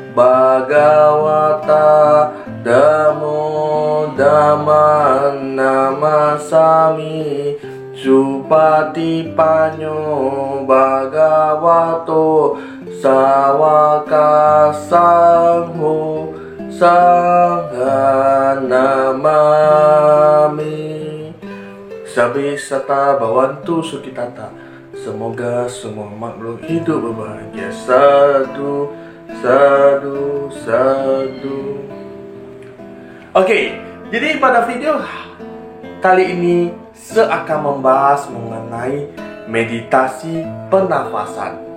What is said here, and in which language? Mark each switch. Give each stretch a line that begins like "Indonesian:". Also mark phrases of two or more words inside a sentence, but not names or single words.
Pali: Bhagavata Dhammo Dhamman Namasami Supatipanyo Bhagavato Sawaka Sangho Sangha Namami. Sabi Sata Bawantu Sukitata.
Indonesian: Semoga semua makhluk hidup berbahagia.
Pali: Sadu, sadu, sadu.
Indonesian: Oke, jadi pada video kali ini saya akan membahas mengenai meditasi pernafasan.